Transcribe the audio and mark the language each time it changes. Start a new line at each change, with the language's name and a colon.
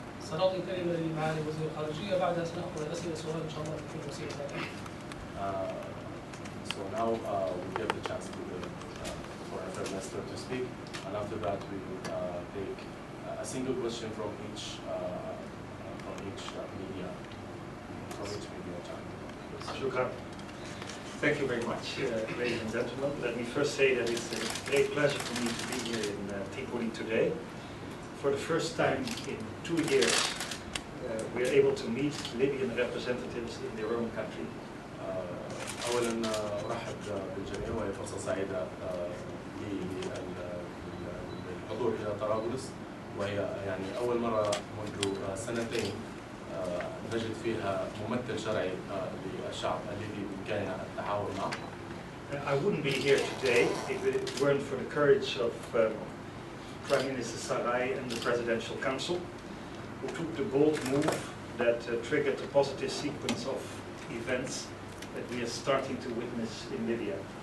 Arabic: سنعطي كلمة لمعالي وزير الخارجية بعدها سنأخذ أسئلة سؤال إن شاء الله في وسيلة ذلك.
English: So now we give the chance to the Foreign Affairs Minister to speak, and after that we will take a single question from each media channel. Shukran. Thank you very much, ladies and gentlemen. Let me first say that it's a great pleasure for me to be here in Tripoli today. For the first time in 2 years, we are able to meet Libyan representatives in their own country.
Arabic: أولاً أرحب بالجميع وهي فرصة سعيدة للحضور إلى طرابلس، وهي يعني أول مرة منذ سنتين نجد فيها ممثل شرعي للشعب الذي بإمكاننا التعاون معه.
English: I wouldn't be here today if it weren't for the courage of Prime Minister Sarai and the Presidential Council, who took the bold move that triggered a positive sequence of events that we are starting to witness in Libya.